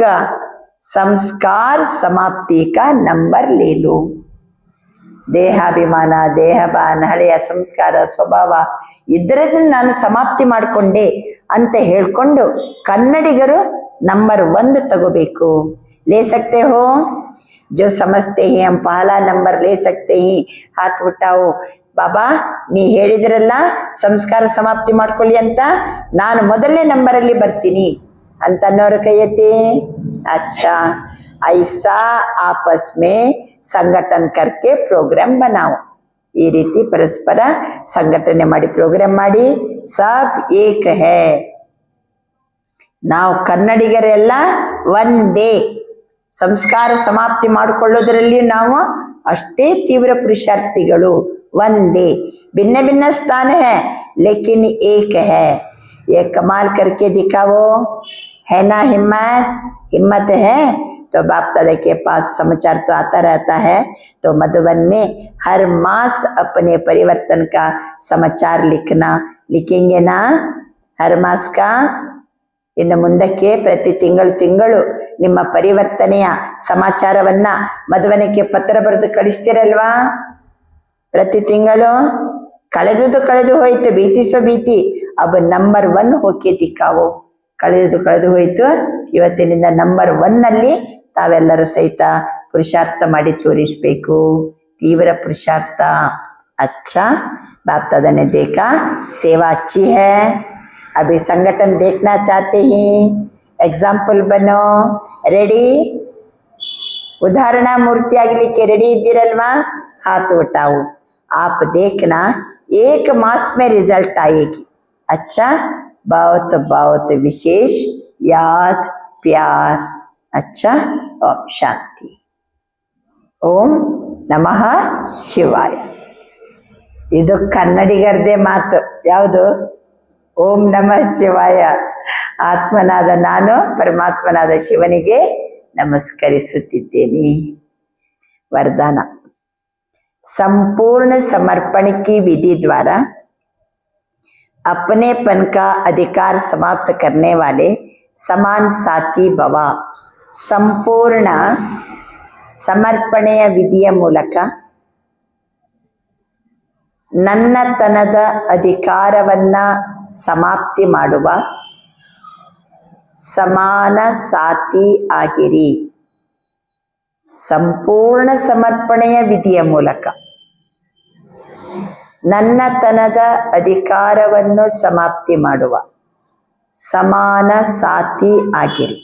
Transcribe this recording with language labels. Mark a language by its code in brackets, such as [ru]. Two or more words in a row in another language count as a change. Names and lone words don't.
[hi] संस्कार समाप्ति का नंबर ले लो. [kn] ದೇಹಾಭಿಮಾನ, ದೇಹಭಾನ, ಹಳೆಯ ಸಂಸ್ಕಾರ, ಸ್ವಭಾವ ಇದರನ್ನು ನಾನು ಸಮಾಪ್ತಿ ಮಾಡಿಕೊಂಡೆ ಅಂತ ಹೇಳ್ಕೊಂಡು ಕನ್ನಡಿಗರು ನಂಬರ್ 1 ತಗೋಬೇಕು. [hi] ले सकते हो? जो समझते हैं हम पहला नंबर ले सकते हैं, हाथ उठाओ. [kn] ಬಾಬಾ ನೀ ಹೇಳಿದ್ರಲ್ಲ ಸಂಸ್ಕಾರ ಸಮಾಪ್ತಿ ಮಾಡ್ಕೊಳ್ಳಿ ಅಂತ, ನಾನು ಮೊದಲನೇ ನಂಬರಲ್ಲಿ ಬರ್ತೀನಿ ಅಂತ ಅನ್ನೋರು ಕೈ ಎತ್ತಿ. [hi] अच्छा, ऐसा आपस में संगठन करके प्रोग्राम बनाओ. [kn] ಈ ರೀತಿ ಪರಸ್ಪರ ಸಂಘಟನೆ ಮಾಡಿ ಪ್ರೋಗ್ರಾಮ್ ಮಾಡಿ. [hi] सब एक है. [kn] ನಾವು ಕನ್ನಡಿಗರೆಲ್ಲ ಒಂದೇ. ಸಂಸ್ಕಾರ ಸಮಾಪ್ತಿ ಮಾಡಿಕೊಳ್ಳೋದ್ರಲ್ಲಿ ನಾವು ಅಷ್ಟೇ ತೀವ್ರ ಪುರುಷಾರ್ಥಿಗಳು, ಒಂದೇ. [hi] भिन्न भिन्न स्थान है लेकिन एक है. ये कमाल करके दिखाओ, है ना हिम्मत? हिम्मत है तो बाप दादा के पास समाचार तो आता रहता है. तो मधुबन में हर मास अपने परिवर्तन का समाचार लिखेंगे ना, हर मास का. [kn] ಇನ್ನು ಮುಂದಕ್ಕೆ ಪ್ರತಿ ತಿಂಗಳು ನಿಮ್ಮ ಪರಿವರ್ತನೆಯ ಸಮಾಚಾರವನ್ನ ಮಧುವನಕ್ಕೆ ಪತ್ರ ಬರೆದು ಕಳಿಸ್ತಿರಲ್ವಾ? ಪ್ರತಿ ತಿಂಗಳು. ಕಳೆದು ಹೋಯ್ತು, [hi] बीती सो बीती. अब नंबर 1 होके दिखाओ. [kn] ಕಳೆದು ಹೋಯ್ತು, ಇವತ್ತಿನಿಂದ ನಂಬರ್ 1 ನಲ್ಲಿ ತಾವೆಲ್ಲರೂ ಸಹಿತ ಪುರುಷಾರ್ಥ ಮಾಡಿ ತೋರಿಸ್ಬೇಕು. ತೀವ್ರ ಪುರುಷಾರ್ಥ. [hi] अच्छा, बाप दादा ने देखा सेवा अच्छी है, अभी संगठन देखना चाहते हैं, एग्जाम्पल बनो. रेडी? [kn] ಉದಾಹರಣಾ ಮೂರ್ತಿ ಆಗಲಿಕ್ಕೆ ರೆಡಿ ಇದ್ದೀರಲ್ವಾ? [hi] हाथ उठाओ. आप देखना एक मास में रिजल्ट आएगी। अच्छा, बहुत बहुत विशेष याद प्यार। अच्छा, ओम शांति। [kn] ಓಂ ನಮಃ ಶಿವಾಯ. ಇದು ಕನ್ನಡಿಗರದೇ ಮಾತು. ಯಾವುದು? ಓಂ ನಮಃ ಶಿವಾಯ. ಆತ್ಮನಾದ ನಾನು ಪರಮಾತ್ಮನಾದ ಶಿವನಿಗೆ ನಮಸ್ಕರಿಸುತ್ತಿದ್ದೇನೆ. [hi] वरदान। संपूर्ण समर्पण की विधि द्वारा अपनेपन का अधिकार समाप्त करने वाले समान साथी भव। [kn] संपूर्ण ಸಮರ್ಪಣೆಯ ವಿಧಿಯ ಮೂಲಕ ನನ್ನತನದ ಅಧಿಕಾರವನ್ನ ಸಮಾಪ್ತಿ ಮಾಡುವ ಸಮಾನ ಸಾಥಿ ಆಗಿರಿ. ಸಂಪೂರ್ಣ ಸಮರ್ಪಣೆಯ ವಿಧಿಯ ಮೂಲಕ ನನ್ನತನದ ಅಧಿಕಾರವನ್ನು ಸಮಾಪ್ತಿ ಮಾಡುವ ಸಮಾನ ಸಾಥಿ ಆಗಿರಿ.